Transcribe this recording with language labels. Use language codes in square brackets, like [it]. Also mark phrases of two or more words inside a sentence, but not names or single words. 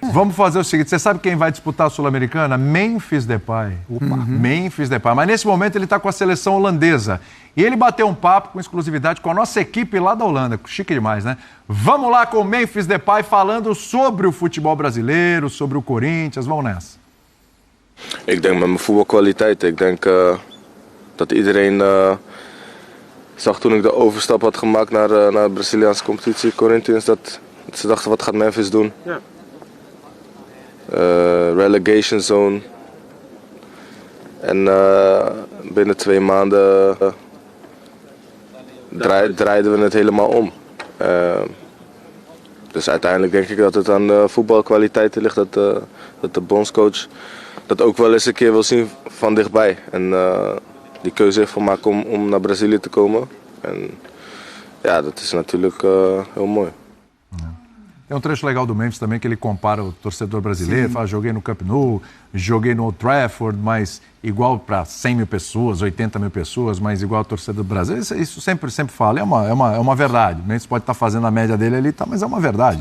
[pt] Vamos fazer o seguinte, você sabe quem vai disputar a Sul-Americana? Memphis Depay. Memphis Depay. Mas nesse momento ele está com a seleção holandesa. E ele bateu um papo com exclusividade com a nossa equipe lá da Holanda. Chique demais, né? Vamos lá com o Memphis Depay falando sobre o futebol brasileiro, sobre o Corinthians. Vamos nessa. [nl] Ik denk met mijn voetbalkwaliteit. Ik denk dat iedereen zag toen ik de overstap had gemaakt naar de Braziliaanse competitie, Corinthians, dat ze dachten wat gaat Memphis doen. [en] Ja. Relegation zone. [nl] En binnen 2 maanden draaiden we het helemaal om. Dus uiteindelijk denk ik dat het aan de voetbalkwaliteiten ligt, dat de bondscoach dat ook wel eens een keer wil zien van dichtbij. En die keuze heeft gemaakt om naar Brazilië te komen. En ja, dat is natuurlijk heel mooi. [pt] Tem um trecho legal do Memphis também que ele compara o torcedor brasileiro, fala, joguei no Camp Nou, joguei no Old Trafford, mas igual para 100 mil pessoas, 80 mil pessoas, mas igual ao torcedor brasileiro. Isso sempre fala, é uma verdade. O Memphis pode estar fazendo a média dele ali, mas é uma verdade.